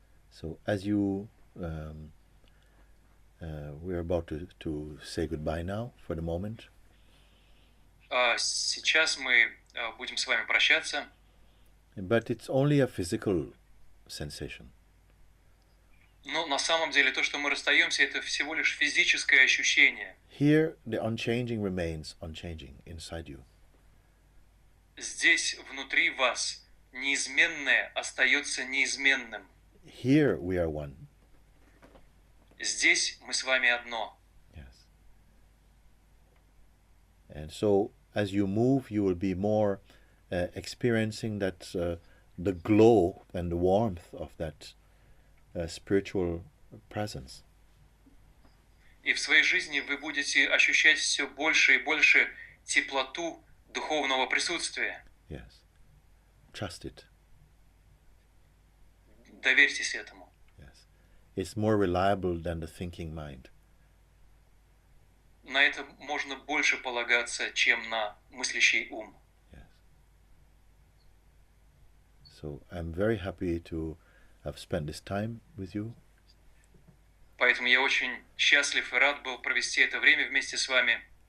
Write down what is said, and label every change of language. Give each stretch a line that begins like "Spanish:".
English: So as you, we're about to say goodbye now for the moment.
Russian: Сейчас мы будем с вами прощаться,
English: But it's only a physical sensation.
Russian: но на самом деле то, что мы расстаемся, это всего лишь физическое ощущение.
English: Here, the unchanging remains unchanging inside you.
Russian: Здесь, внутри вас, неизменное остается неизменным.
English: Here we are one.
Russian: Здесь мы с вами одно.
English: Yes. And so, as you move, you will be more experiencing that the glow and the warmth of that spiritual presence.
Russian: И в своей жизни вы будете ощущать все больше и больше теплоту духовного присутствия.
English: Yes. Trust it.
Russian: Доверьтесь этому.
English: Yes. It's more reliable than the thinking mind.
Russian: На это можно больше полагаться, чем на мыслящий ум.
English: Yes. So I'm very happy to have spent this time with you.
Russian: Поэтому я очень счастлив и рад был провести это время вместе с вами.